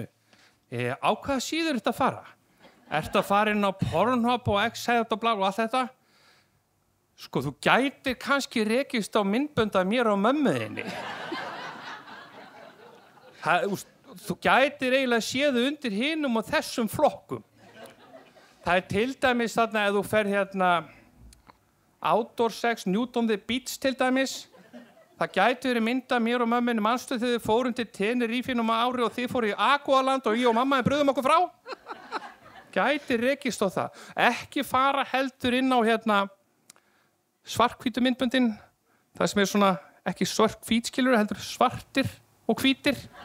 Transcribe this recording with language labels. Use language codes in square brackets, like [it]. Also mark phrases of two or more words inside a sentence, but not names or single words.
[is] Á hvaða síður ertu að fara? Ertu að fara inn á Pornhub og X-Head og blá og allt þetta? Sko, þú gætir kannski rekist á myndbönd af mér og mömmu þinni. Þú gætir eiginlega séðu undir hinum og þessum flokkum. Það er til dæmis þarna ef þú fer hérna [en] outdoor sex, nude on the beach [is] til dæmis. Það gæti verið mynda mér og mömmunni manstu þegar þið fórum til Tenerife á ári og þið fóru í Aqualand og ég og mamma brugðum okkur frá. Gæti rekist á það. Ekki fara heldur inn á hérna svarthvítu myndböndin. Það sem er svona ekki svart-hvít skilur heldur svartir og hvítir.